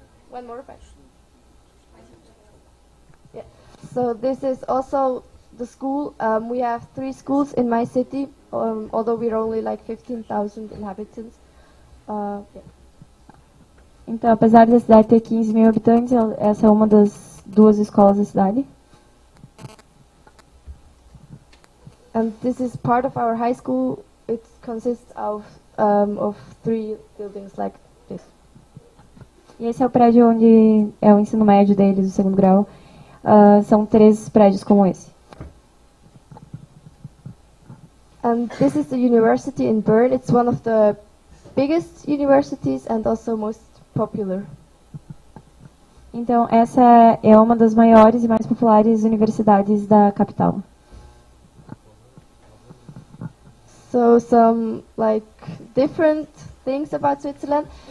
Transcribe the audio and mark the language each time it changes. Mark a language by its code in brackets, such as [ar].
[en] One more back. Yeah. So this is also the school, we have 3 schools in my city, although we're only like 15,000 inhabitants. Yeah. [pt] Então, apesar da cidade ter 15 mil habitantes, essa é uma das 2 escolas da cidade. [en] And this is part of our high school. It consists of 3 buildings like this. [pt] E esse é o prédio onde é o ensino médio deles, o segundo grau. São 3 prédios como esse. [en] And this is the university in Bern. It's one of the biggest universities and also most popular. [pt] Então, essa é uma das maiores e mais populares universidades da capital. [en] So some like different things about Switzerland.